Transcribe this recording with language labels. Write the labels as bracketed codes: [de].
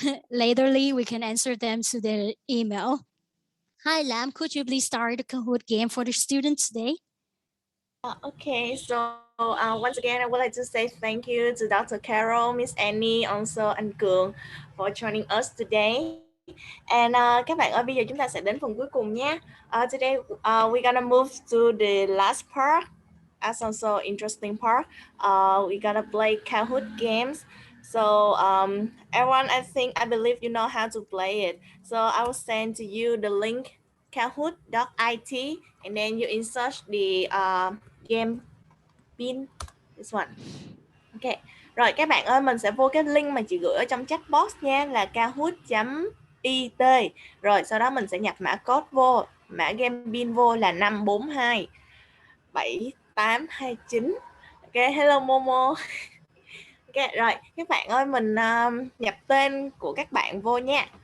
[en] Laterly, we can answer them to the email. Hi, Lam, could you please start the Kahoot game for the students today? Okay, so once again, I would like to say thank you to Dr. Carol, Miss Annie, also anh Cường for joining us today. [vi] And các bạn ơi, bây giờ chúng ta sẽ đến phần cuối cùng nhé. [en] Today we're gonna move to the last part, as also interesting part. We're gonna play Kahoot games. So everyone, I believe you know how to play it. So I will send to you the link kahoot.it and then you insert the game pin, this one. [vi] Ok, rồi các bạn ơi, mình sẽ vô cái link mà chị gửi ở trong chat box nha, là kahoot.it. Rồi sau đó mình sẽ nhập mã code vô, mã game pin vô là 542 7829. Ok, hello Momo. Ok, rồi các bạn ơi, mình nhập tên của các bạn vô nha.